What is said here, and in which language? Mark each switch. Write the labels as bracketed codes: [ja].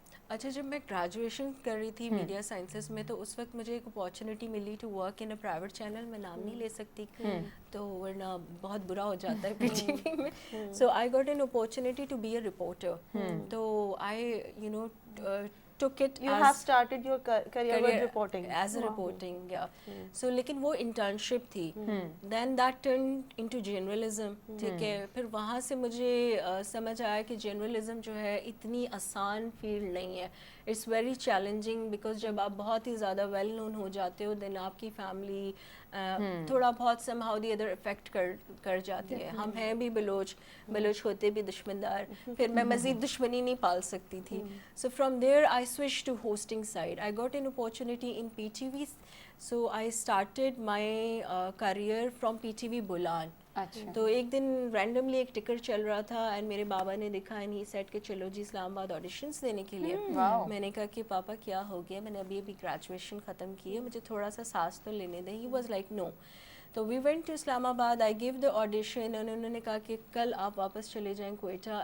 [ur] اچھا, جب میں گریجویشن کر رہی تھی میڈیا سائنسز میں تو اس وقت مجھے ایک اپارچونیٹی ملی [en] To work in a private channel. [ur] میں نام نہیں لے سکتی تو ورنہ بہت برا ہو جاتا ہے پی ٹی وی میں. [en] So I got an opportunity to be a reporter. تو I you know took it You have started your career with reporting. As a reporting, yeah. [ur] So لیکن وہ internship تھی. [en] Then that turned into journalism. [ur] ٹھیک ہے, پھر وہاں سے مجھے سمجھ آیا کہ journalism جو ہے اتنی آسان فیلڈ نہیں ہے. [en] It's very challenging because [ur] جب آپ بہت ہی زیادہ well known ہو جاتے ہو then آپ کی فیملی تھوڑا بہت [en] somehow the other affect [ur] کر جاتی ہے. ہم ہیں بھی بلوچ ہوتے بھی دشمندار, پھر میں مزید دشمنی نہیں پال سکتی تھی. [en] So from there I switched to hosting side. I got an opportunity in PTV. So I started my career from PTV Bulan. [ur] تو ایک دن رینڈملی ایک ٹکٹ چل رہا تھا اینڈ میرے بابا نے دکھا اینڈ ہی سیٹ کہ چلو جی اسلام آباد آڈیشنس دینے کے لیے. میں نے کہا کہ پاپا کیا ہو گیا, میں نے ابھی گریجویشن ختم کی ہے, مجھے تھوڑا سا سانس تو لینے دیں. [en] He was like no. تو we went to Islamabad. I gave the audition. [ur] انہوں نے کہا کہ کل آپ واپس چلے جائیں کوئٹہ.